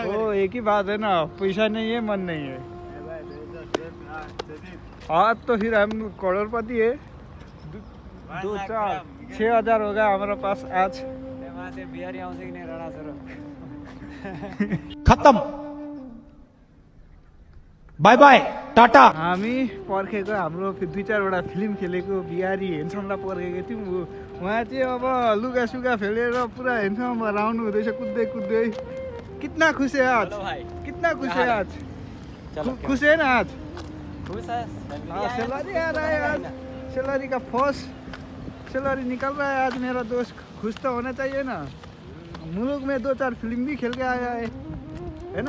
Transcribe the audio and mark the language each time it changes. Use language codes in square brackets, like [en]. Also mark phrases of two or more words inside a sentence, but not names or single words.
[hi] वो एक ही बात है ना पैसा नहीं है मन नहीं है हाँ तो फिर हम करोड़पति है 2-4-6 होगा हमारे पास आज वहाँ से [ne] बिहारी आउँछ कि नहीं राणा सर [hi] खत्म [en] bye bye [hi] टाटा [ne] हामी पर्खेको हाम्रो 2-4वटा फिल्म खेलेको बिहारी हेन्समलाई पर्खेको थियौँ उहाँ चाहिँ अब लुगा सुगा फेलेर पुरा हेन्सम भएर आउनु हुँदैछ कुद्दै [hi] कितना खुश है आज कितना खुश है आज खुश है ना आज सैलरी आ रहा है आज सैलरी का [en] first salary [hi] निकल रहा है आज मेरा दोस्त खुश तो होना चाहिए ना मुल्क में 2-4 फिल्म भी खेल के आया है ना